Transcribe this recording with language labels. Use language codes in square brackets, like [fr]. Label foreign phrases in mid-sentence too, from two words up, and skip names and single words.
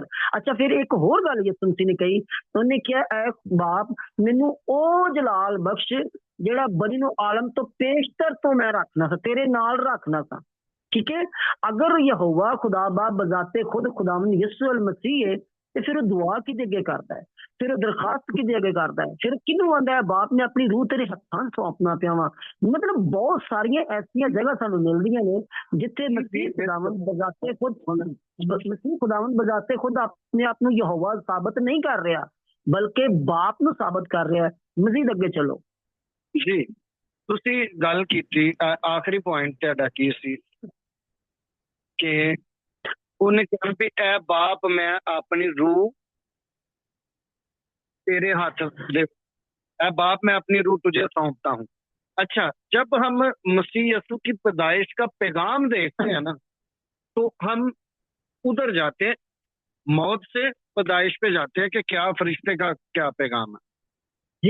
[pa] اچھا، پھر ایک اور گل یسوع مسیح نے کہی، انہوں نے کیا اے باپ مینوں او جلال بخش جیڑا بنی نو عالم تو پیشتر تو میں رکھنا سا، تیرے نال رکھنا سا، ٹھیک ہے۔ اگر یہوہ خدا باپ بذات خود خداوند یسوع المسیح ہے تو پھر دعا کدے اگے کرتا ہے، پھر درخواست کدے اگے کرتا ہے، پھر کنوں آندا ہے باپ نے اپنی روح تیرے ہتھاں سونپنا پیا وا۔ مطلب بہت ساری ایسا جگہ سانو ملدیاں نے جتھے مسیح خداوند بذات خود اپنے آپ نو یہوہ ثابت نہیں کر رہا بلکہ باپ نو ثابت کر رہا ہے۔ مزید اگے چلو جی، تسی گل کیتی، آخری پوائنٹ تہاڈا کی سی کہ انہیں کہا بھی اے باپ میں اپنی روح تیرے ہاتھ دے، [ur] اے باپ میں اپنی روح تجھے سونپتا ہوں۔ اچھا، جب ہم مسیح یسوع کی پیدائش کا پیغام دیکھتے ہیں نا تو ہم ادھر جاتے ہیں، موت سے پیدائش پہ جاتے ہیں کہ کیا فرشتے کا کیا پیغام ہے۔